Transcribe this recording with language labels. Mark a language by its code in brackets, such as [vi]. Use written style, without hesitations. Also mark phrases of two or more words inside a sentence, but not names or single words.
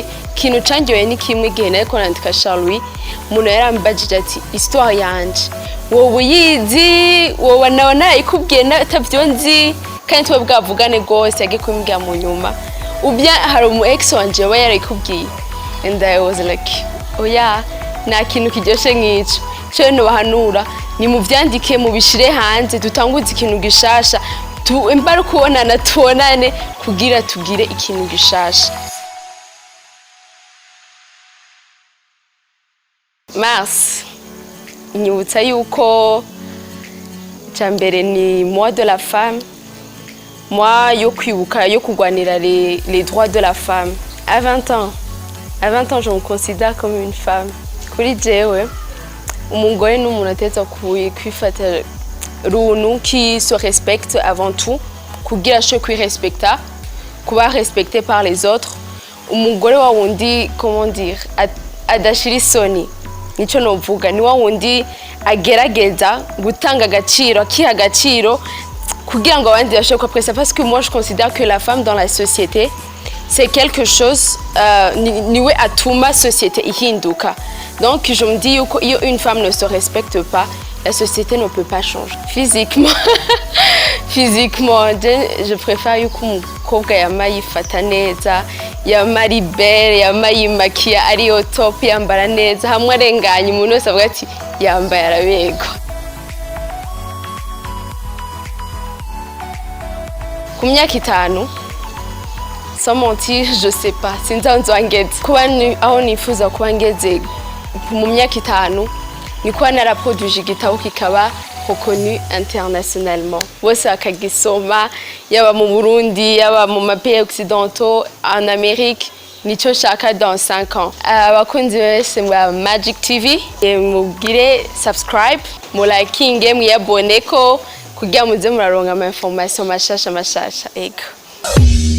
[rn] Kintu cangyoheye ni kimwe gihe nariko nandika Cholwi, umuntu yarambajije ati histoire yanje wowe uyizi, wowe nawe narayikubwiye natavyo nzi, kandi twe bwavugane gose yagiye kumbwira mu nyuma ubya hari umu ex wanje we yarayikubwiye, [en] and I was like [rn] oya, nta kintu kiryoshe nk'ico. Cyo no bahanura ni mu vyandike, mu bishire hanze, dutanguze ikintu gishasha, imbara kubonana tubonane kugira tugire ikintu gishasha. Mars inyibutsa yuko cyambere ni [fr] mois de la femme, [rn] mois yo kwibuka yo kugwanira [fr] les droits de la femme. À 20 ans je me considère comme une femme. [rn] Kuri jewe umugore n'umuntu ateza kwifata runtu [fr] qui se respecte avant tout, [rn] kugira cyo kwirespecta, kuba [fr] respecté par les autres. [rn] Umugore wa wundi, [fr] comment dire, [rn] adashira isoni, nico novuga, ni wa wundi agerageza gutanga agaciro, akiha agaciro kugira ngo abandi bashobore kwappresa, [fr] parce que moi je considère que la femme dans la société c'est quelque chose, [rn] niwe atuma société ihinduka. [fr] Donc je me dis [rn] yuko iyo [fr] une femme ne se respecte pas, la société ne peut pas changer. Physiquement, je préfère [rn] yuko umukobwa yama yifata neza, yama ari belle, yama yimakiya ari [fr] au top, [rn] yambara neza, hamwe arenganye umuntu wese avuga ati yambaye arabego. Ku myaka 5, [fr] sans mentir, je sais pas, [rn] sinzi aho nzongeze. Kuba aho nifuza kuba ngeze mu myaka 5 ni kuba naraproduije igitabo kikaba [fr] reconnu internationalement, [rn] bose bakagisoma, yaba mu Burundi, yaba mu mapays occidentaux, [fr] en Amérique. [rn] Nico shaka dans 5 ans. Abakunzi bese mwa Magic TV, mugire subscribe, mu liking, mu abone ko kugira muze muraronka ama information mashasha. Ego.